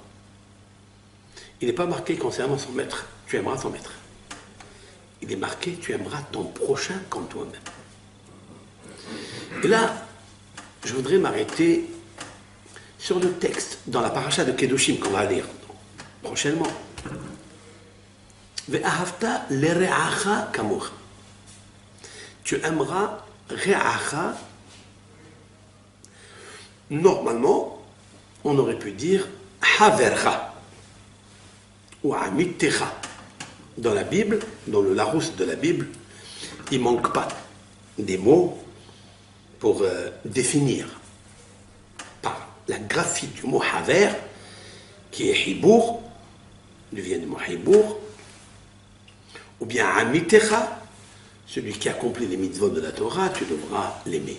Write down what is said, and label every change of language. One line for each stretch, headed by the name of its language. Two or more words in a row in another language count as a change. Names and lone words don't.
French: Il n'est pas marqué concernant son maître, tu aimeras ton maître. Il est marqué, tu aimeras ton prochain comme toi-même. Et là, je voudrais m'arrêter sur le texte dans la paracha de Kedoshim qu'on va lire prochainement.
Hebrew: ואהבת לרעך כמוך.
French: Tu aimeras re'acha. Normalement, on aurait pu dire havercha ou amitecha. Dans la Bible, dans le Larousse de la Bible, il ne manque pas des mots pour définir par la graphie du mot haver, qui est hibour, il vient du mot hibour, ou bien amitecha, celui qui accomplit les mitzvot de la Torah, tu devras l'aimer.